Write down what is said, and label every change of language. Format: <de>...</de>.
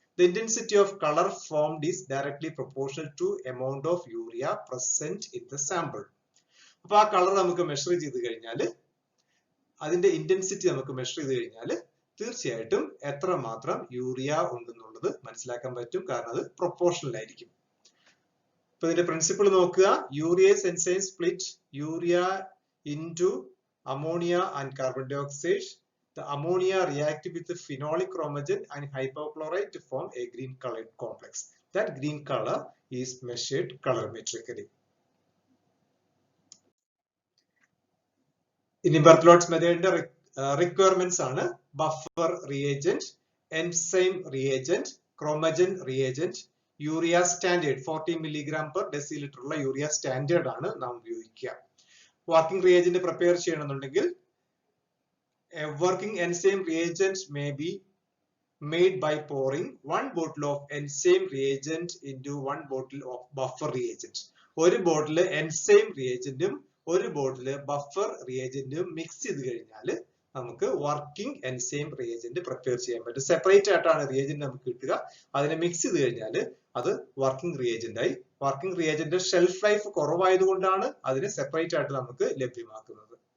<en>The intensity of color formed is directly proportional to amount of urea present in the sample.</en> <ml>അപ്പൊ ആ colour നമുക്ക് measure ചെയ്ത് കഴിഞ്ഞാൽ, അതിന്റെ ഇന്റൻസിറ്റി നമുക്ക് മെഷർ ചെയ്ത് കഴിഞ്ഞാൽ തീർച്ചയായിട്ടും എത്രമാത്രം യൂറിയ ഉണ്ടെന്നുള്ളത് മനസ്സിലാക്കാൻ പറ്റും. കാരണം അത് പ്രൊപ്പോർഷണൽ ആയിരിക്കും. ഇപ്പൊ ഇതിന്റെ പ്രിൻസിപ്പിൾ നോക്കുക.</ml> <en>Urease enzyme split urea into ammonia and carbon dioxide. The ammonia react with the phenolic chromogen and hypochlorite to form a green colored complex. That green color is measured colorimetrically. In Berthelot's method, requirements are buffer reagent, enzyme reagent, chromogen reagent, urea standard 40 mg per deciliter</en> <ml>ഉള്ള urea standard ആണ് നാം ഉപയോഗിക്കുക. Working reagent prepare ചെയ്യണമെന്നുണ്ടെങ്കിൽ</ml> <en>a working enzyme reagent may be made by pouring 1 bottle of enzyme reagent into 1 bottle of buffer reagent.</en> <ml>ഒരു ബോട്ടിൽ enzyme റിയേജന്റും ഒരു ബോട്ടിൽ buffer റിയേജന്റും mix ചെയ്ത് കഴിഞ്ഞാൽ നമുക്ക് വർക്കിംഗ് എൻസൈം റിയേജന്റ് പ്രിപ്പയർ ചെയ്യാൻ പറ്റും. സെപ്പറേറ്റ് ആയിട്ടാണ് റിയേജന്റ് നമുക്ക് കിട്ടുക. അതിനെ മിക്സ് ചെയ്ത് കഴിഞ്ഞാൽ അത് വർക്കിംഗ് റിയേജന്റ് ആയി. വർക്കിംഗ് റിയേജന്റ് ഷെൽഫ് ലൈഫ് കുറവായതുകൊണ്ടാണ് അതിനെ സെപ്പറേറ്റ് ആയിട്ട് നമുക്ക് ലഭ്യമാക്കുന്നത്.</ml>